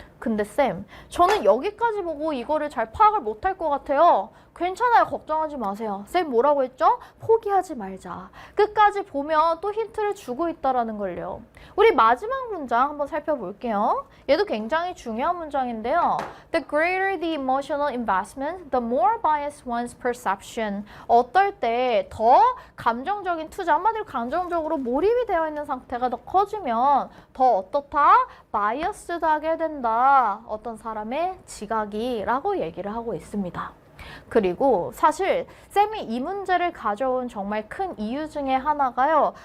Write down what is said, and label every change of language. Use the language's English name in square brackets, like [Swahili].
[Korean] 근데 쌤, 저는 여기까지 보고 이거를 잘 파악을 못할 것 같아요. 괜찮아요. 걱정하지 마세요. 쌤 뭐라고 했죠? 포기하지 말자. 끝까지 보면 또 힌트를 주고 있다라는 걸요. 우리 마지막 문장 한번 살펴볼게요. 얘도 굉장히 중요한 문장인데요. [English] The greater the emotional investment, the more biased one's perception. [Korean] 어떨 때 더 감정적인 투자, 한마디로 감정적으로 몰입이 되어 있는 상태가 더 커지면 더 어떻다? 바이어스하게 된다. 어떤 사람의 지각이라고 얘기를 하고 있습니다. 그리고 사실 쌤이 이 문제를 가져온 정말 큰 이유 중에 하나가요.